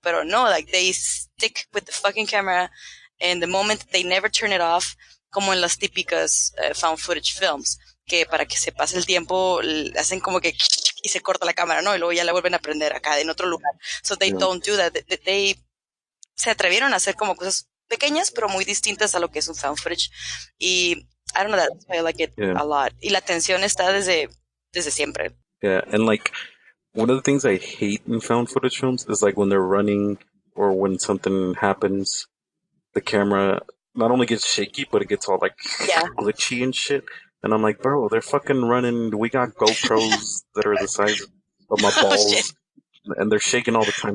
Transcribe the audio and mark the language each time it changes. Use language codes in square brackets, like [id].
[es] Pero no, [en] like they stick with the fucking camera, and the moment they never turn it off, [es] como en las típicas found footage films, que para que se pase el tiempo hacen como que y se corta la cámara, ¿no? Y luego ya la vuelven a prender acá en otro lugar. [en] So they don't do that. [es] They se atrevieron a hacer como cosas pequeñas, pero muy distintas a lo que es un found footage. [en] Y I don't know, that's why I like it a lot. [es] Y la tensión está desde siempre. [en] Yeah, and like one of the things I hate in found footage films is like when they're running or when something happens, the camera not only gets shaky, but it gets all like glitchy and shit. And I'm like, bro, they're fucking running. We got GoPros that are the size of my balls, and they're shaking all the time.